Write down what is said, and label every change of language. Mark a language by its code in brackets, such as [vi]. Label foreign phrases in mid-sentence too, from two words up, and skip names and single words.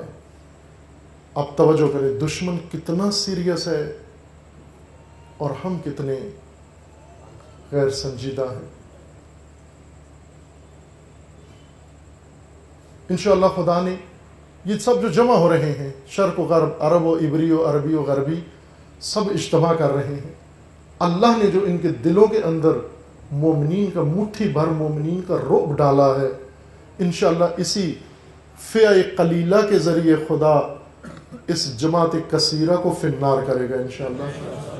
[ur] اب توجہ کریں, دشمن کتنا سیریس ہے اور ہم کتنے غیر سنجیدہ ہیں. انشاءاللہ خدا نے یہ سب جو جمع ہو رہے ہیں, شرق و غرب, عرب و عبری و عربی و غربی, سب اجتماع کر رہے ہیں. اللہ نے جو ان کے دلوں کے اندر مومنین کا, مٹھی بھر مومنین کا رعب ڈالا ہے, انشاءاللہ اسی فئہ قلیلہ کے ذریعے خدا اس جماعت کثیرہ کو [ar] فی النار [ur] کرے گا انشاءاللہ.